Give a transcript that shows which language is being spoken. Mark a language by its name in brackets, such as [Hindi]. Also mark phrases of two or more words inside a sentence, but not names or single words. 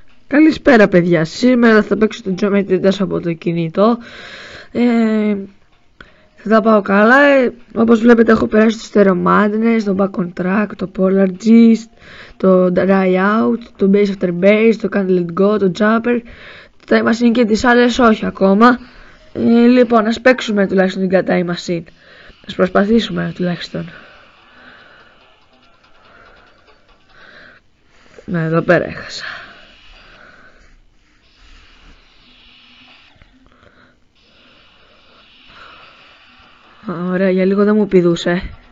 [Greek] Καλησπέρα παιδιά, σήμερα θα παίξω το Geometry Dash από το κινητό. Θα τα πάω καλά, όπως βλέπετε έχω περάσει το Stereo Madness, το Back on Track, το Polar Gist, το Dry Out, το Base After Base, το Can't Let Go, το Jumper. Το Time Machine και τις άλλες όχι ακόμα. Λοιπόν, ας παίξουμε τουλάχιστον την Time Machine. Ας προσπαθήσουμε τουλάχιστον. Ναι, εδώ πέρα έχασα. Ωραία, για λίγο δεν μου πηδούσε.